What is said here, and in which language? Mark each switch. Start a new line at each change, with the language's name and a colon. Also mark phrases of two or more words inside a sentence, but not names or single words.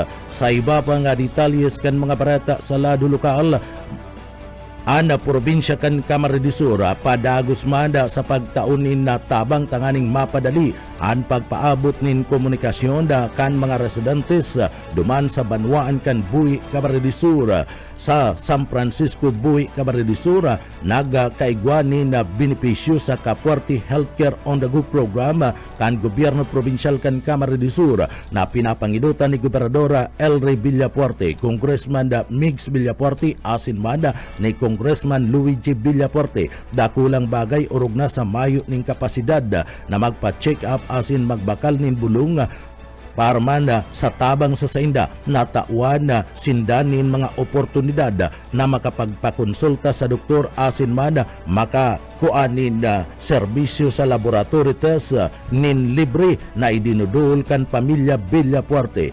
Bikol: Sa iba pa nga detalyes kan mga barata sa lado lokal, ana probinsya kan Camarines Sur padagos manda sa pagtaunin na tabang tanganing mapadali ang pagpaabot nin komunikasyon da kan mga residentes duman sa banwaan kan Buhi, Camarines Sur. Sa San Francisco, Buhi, Camarines Sur, nagkaigwanin na benepisyo sa Kapuarte Healthcare on the Go program kan gobyerno probinsyal kan Camarines Sur na pinapanginutan ni Gobernadora Elry Villapuerte, Congressman Migs Villapuerte asin manda ni Congressman Luigi Villapuerte. Dakulang bagay urog na sa mayo ning kapasidad na magpa-check up asin magbakal nin bulong para man sa tabang sa sainda natawan na sindanin mga oportunidad na makapagpakonsulta sa doktor asin man makakuanin na serbisyo sa
English: laboratory test
Bikol: nin libre na idinudul kan pamilya Villapuerte.